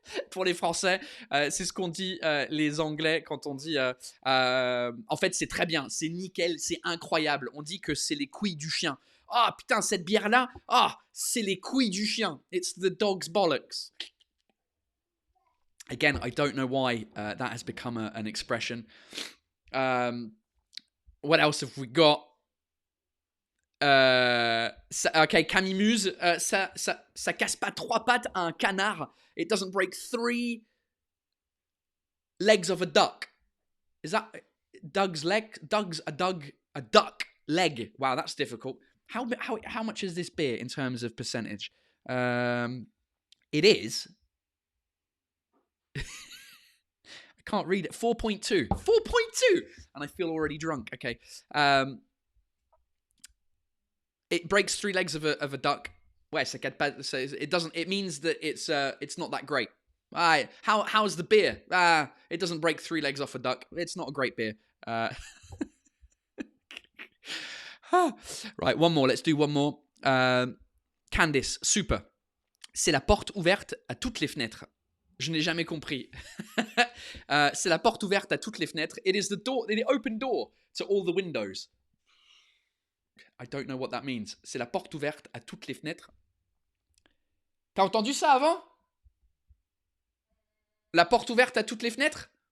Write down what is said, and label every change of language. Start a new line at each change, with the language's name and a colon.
French: Pour les Français, c'est ce qu'on dit les Anglais quand on dit... en fait, c'est très bien, c'est nickel, c'est incroyable. On dit que c'est les couilles du chien. Ah, putain, cette bière-là, c'est les couilles du chien.
English: It's the dog's bollocks. Again, I don't know why that has become an expression. What else have we got?
French: Okay, Camille Muse, ça casse pas 3 pattes à un canard.
English: It doesn't break 3 legs of a duck. Is that Doug's leg? A duck leg. Wow, that's difficult. How much is this beer in terms of percentage? It is. I can't read it. 4.2. 4.2, and I feel already drunk. Okay. It breaks 3 legs of a duck. Ouais, it doesn't. It means that it's not that great. How's the beer? It doesn't break 3 legs off a duck. It's not a great beer. Right, one more. Let's do one more. Candice, super.
French: C'est la porte ouverte à toutes les fenêtres. Je n'ai jamais compris. C'est la porte ouverte à toutes les fenêtres.
English: It is the open door to all the windows. I don't know what that means.
French: C'est la porte ouverte à toutes les fenêtres. T'as entendu ça avant? La porte ouverte à toutes les fenêtres?